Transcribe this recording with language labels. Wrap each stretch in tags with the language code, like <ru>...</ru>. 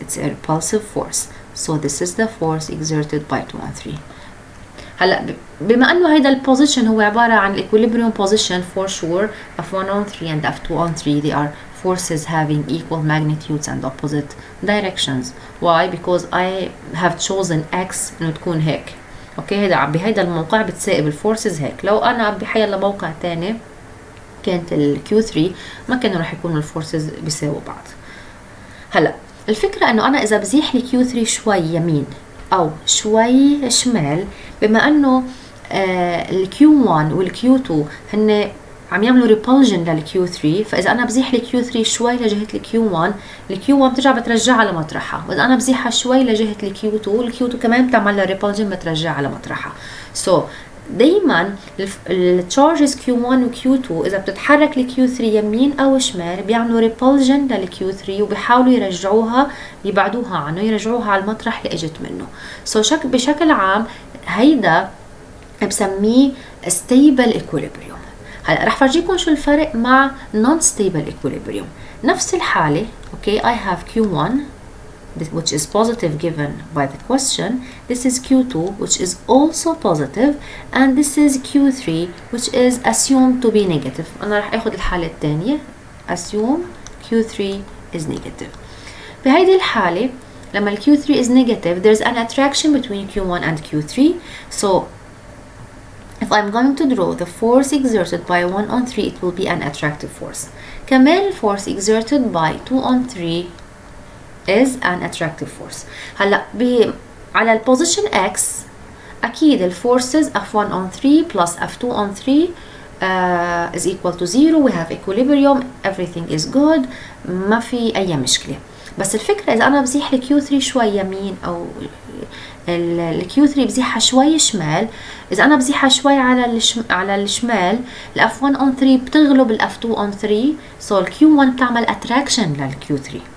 <en>It's a repulsive force. So this is the force exerted by 2 on 3.</en> <ar>هلا بما انه هيدا البوزيشن هو عباره عن</ar> <en>equilibrium position for sure, F1 on 3 and F2 on 3, they are forces having equal magnitudes and opposite directions. Why? Because I have chosen X</en> <ar>انه تكون هيك. اوكي, هيدا بهيدا الموقع بتساقب الفورسز هيك. لو انا بحيلا موقع تاني كانت ال Q3 ما كانوا رح يكونوا الفورسز بيساووا بعض. هلا الفكره انه انا اذا بزيح لي Q3 شوي يمين او شوي شمال, بما انه ال Q1 وال Q2 هن عم يعملوا ريبولجن لل Q3, فاذا انا بزيح ال Q3 شوي لجهه ال Q1, ال Q1 بترجع بترجعها لمطرحها, واذا انا بزيحها شوي لجهه ال Q2, ال Q2 كمان بتعمل لها ريبولجن بترجعها على مطرحها. So دايما التشارجز Q1 و Q2 اذا بتتحرك ل Q3 يمين او شمال بيعملوا ريبولجن لل Q3 وبيحاولوا يرجعوها, يبعدوها عنه, يرجعوها على المطرح اللي اجت منه. So بشكل عام هيدا بسميه stable equilibrium. هلا رح فرجيكم شو الفرق مع non stable equilibrium. نفس الحالة, okay,</ar> <en>I have Q1 which is positive given by the question. This is Q2, which is also positive, and this is Q3, which is assumed to be negative.</en> <ar>أنا راح أخذ الحالة الثانية.</ar> <en>Assume Q3 is negative.</en> <ar>بهيدي الحالة لما ال</ar> <en>Q3 is negative, there's an attraction between Q1 and Q3. So if I'm going to draw the force exerted by 1 on 3, it will be an attractive force. كمان force exerted by 2 on 3 is an attractive force.</en> <ar>هلا على ال</ar> <en>position X أكيد ال forces F1 on 3 plus F2 on 3 is equal to 0. We have equilibrium, everything is good,</en> <ar>ما في أي مشكلة. بس الفكرة إذا أنا بزيح ال Q3 شوي يمين أو ال Q3 بزيحها شوي شمال، إذا أنا بزيحها شوي على الشمال ال F1 on 3 بتغلب ال F2 on 3، so ال Q1 بتعمل attraction لل Q3.</ar>